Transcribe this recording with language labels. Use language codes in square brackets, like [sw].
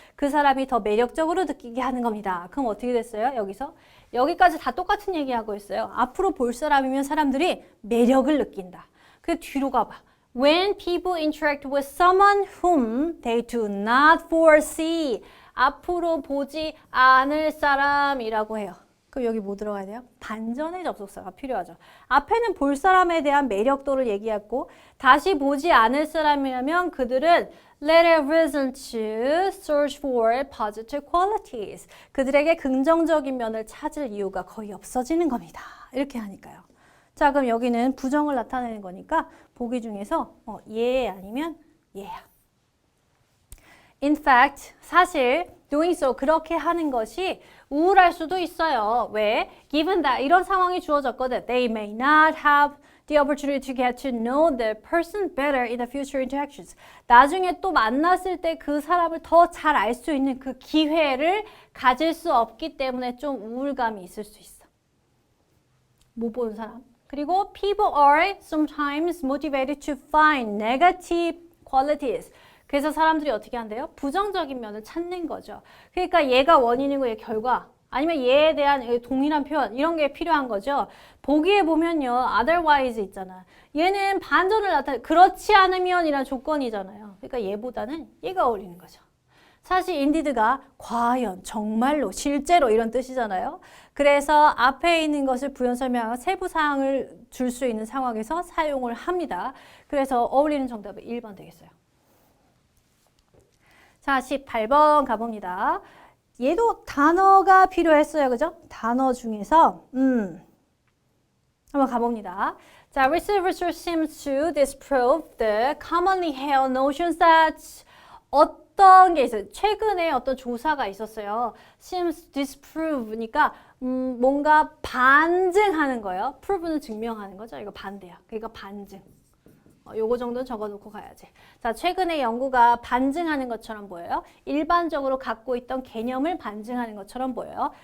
[ko] 그 사람이 더 매력적으로 느끼게 하는 겁니다. 그럼 어떻게 됐어요? 여기까지 다 똑같은 얘기하고 있어요. 앞으로 볼 사람이면 사람들이 매력을 느낀다. 그 뒤로 가봐. [en] When people interact with someone whom they do not foresee. [ko] 앞으로 보지 않을 사람이라고 해요. 그럼 여기 뭐 들어가야 돼요? 반전의 접속사가 필요하죠. 앞에는 볼 사람에 대한 매력도를 얘기했고 다시 보지 않을 사람이라면 그들은 [en] let a reason to search for positive qualities. [ko] 그들에게 긍정적인 면을 찾을 이유가 거의 없어지는 겁니다. 이렇게 하니까요. 자, 그럼 여기는 부정을 나타내는 거니까 보기 중에서 얘 아니면 얘야. [en] In fact, [ko] 사실 [en] doing so, [ko] 그렇게 하는 것이 우울할 수도 있어요. 왜? [en] Given that [ko] 이런 상황이 주어졌거든. [en] They may not have the opportunity to get to know the person better in the future interactions. [ko] 나중에 또 만났을 때 그 사람을 더 잘 알 수 있는 그 기회를 가질 수 없기 때문에 좀 우울감이 있을 수 있어. 못 보는 사람. 그리고 [en] people are sometimes motivated to find negative qualities. [ko] 그래서 사람들이 어떻게 한대요? 부정적인 면을 찾는 거죠. 그러니까 얘가 원인이고 얘 결과 아니면 얘에 대한 동일한 표현 이런 게 필요한 거죠. 보기에 보면요. otherwise 있잖아. 얘는 반전을 나타내 그렇지 않으면 이란 조건이잖아요. 그러니까 얘보다는 얘가 어울리는 거죠. 사실 indeed가 과연, 정말로, 실제로 이런 뜻이잖아요. 그래서 앞에 있는 것을 부연 설명하고 세부 사항을 줄 수 있는 상황에서 사용을 합니다. 그래서 어울리는 정답은 1번 되겠어요. 자, 18번 가봅니다. 얘도 단어가 필요했어요. 그죠? 단어 중에서 한번 가봅니다. [en] 자, researchers seem to disprove the commonly held notions that [ko] 어떤 게 있어요. 최근에 어떤 조사가 있었어요. [en] seems to disprove [ko] 니까 뭔가 반증하는 거예요. prove는 증명하는 거죠. 이거 반대야. 그러니까 반증. 요거 정도는 적어놓고 가야지. 자, 최근에 연구가 반증하는 것처럼 보여요. 일반적으로 갖고 있던 개념을 반증하는 것처럼 보여요.